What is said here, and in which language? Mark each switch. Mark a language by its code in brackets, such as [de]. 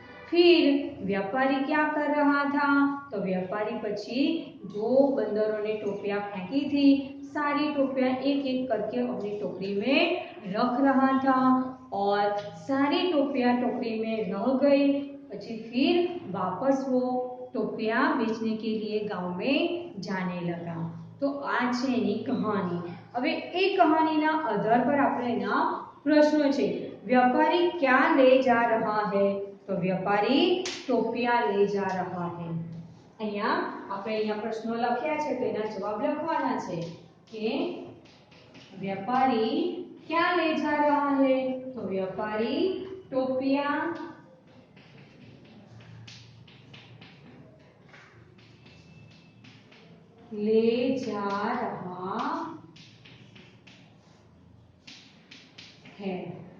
[hi] फिर व्यापारी क्या कर रहा था, तो व्यापारी पछी जो बंदरों ने टोपियां फेंकी थी सारी टोपियां एक एक करके अपनी टोकरी में रख रहा था, और सारी टोपियां टोकरी में रह गई। પછી फिर वापस वो टोपियां बेचने के लिए गांव में जाने लगा। [gu] तो आ छे एनी कहानी। હવે એ કહાનીના આધાર પર આપણે એના પ્રશ્નો છે। [hi] व्यापारी क्या ले जा रहा है, तो व्यापारी टोपियां ले जा रहा है। [gu] અહીંયા આપણે અહીંયા પ્રશ્નો લખ્યા છે તો એના જવાબ લખવાના છે કે [hi] व्यापारी क्या ले जा रहा है, [gu] तो व्यापारी टोपियां ले जा रहा है।